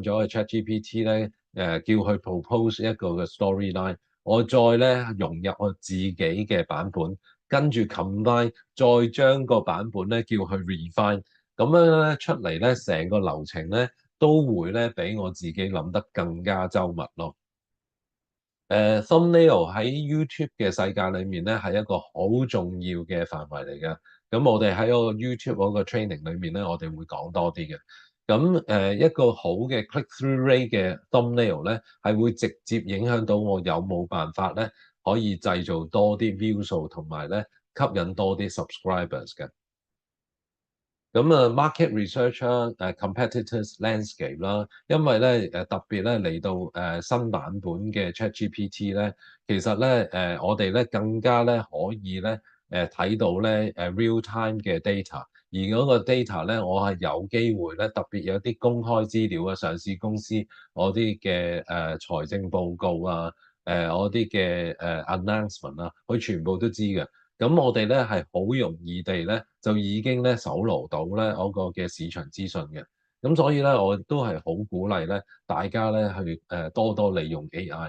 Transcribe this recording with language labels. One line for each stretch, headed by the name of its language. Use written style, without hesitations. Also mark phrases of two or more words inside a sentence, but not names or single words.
Cantonese: 咗去 ChatGPT 咧叫佢 propose 一個嘅 storyline，我再咧融入我自己嘅版本，跟住 combine，再將個版本咧叫佢 refine，咁樣咧出嚟咧成個流程咧都會咧比我自己諗得更加周密咯。thumbnail 喺 YouTube 嘅世界裏面咧係一個好重要嘅範圍嚟嘅。咁我哋喺個 YouTube 嗰個 training 裏面咧，我哋會講多啲嘅。咁一個好嘅
English: click through rate
Cantonese: 嘅 thumbnail 咧，係會直接影響到我有冇辦法咧可以製造多啲 view 數，同埋咧吸引多啲 subscribers 嘅。咁啊 ，
English: market research
Cantonese: 啦，
English: competitors landscape
Cantonese: 啦，因為咧特別咧嚟到新版本嘅 ChatGPT 咧，其實咧我哋咧更加咧可以咧睇到咧
English: real time
Cantonese: 嘅 data，而嗰個 data 咧我係有機會咧特別有啲公開資料啊，上市公司我啲嘅財政報告啊，我啲嘅announcement 啊，佢全部都知嘅。咁我哋咧係好容易地咧就已經咧搜羅到咧嗰個嘅市場資訊嘅，咁所以咧我都係好鼓勵咧大家咧去多多利用 AI。